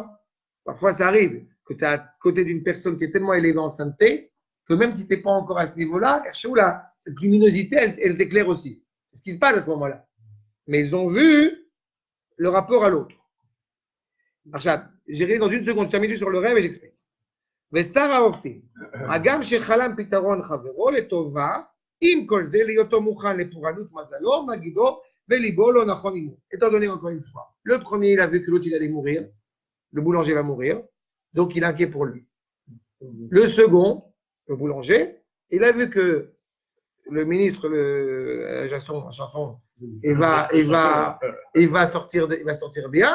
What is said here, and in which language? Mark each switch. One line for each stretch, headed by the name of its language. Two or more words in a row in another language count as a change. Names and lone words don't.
French: Parfois, ça arrive que tu es à côté d'une personne qui est tellement élevée en sainteté que même si tu n'es pas encore à ce niveau-là, cette luminosité, elle t'éclaire aussi. C'est ce qui se passe à ce moment-là. Mais ils ont vu le rapport à l'autre. Archab, j'irai dans une seconde, je termine juste sur le rêve et j'explique.
Hebrew: ושרה אופי, הגם שחלם פתרון חברו לטובה, עם כל זה להיותו מוכן לפורענות מזלו, מגידו וליבו לא נכון עמו.
French: Étant donné encore une fois, le premier il a vu que l'autre il allait mourir, le boulanger va mourir, donc il est inquiet pour lui. Le second, le boulanger, il a vu que le ministre, Chanson, il va sortir bien.